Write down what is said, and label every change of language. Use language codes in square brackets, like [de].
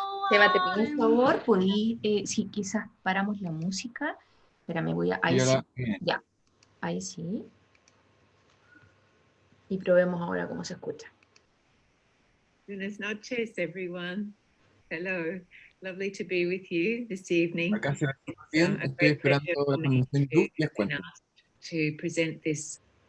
[es] Seba, te pido un favor, podí, si quizás paramos la música. Espérame, voy a... Ahí sí. Ya, ahí sí. Y probemos ahora cómo se escucha. Buenas noches, [en] everyone. Hello. Lovely to be with you this evening. [es] Acá se ve bien. Estoy esperando la transmisión en YouTube y les cuento. [en] To present this.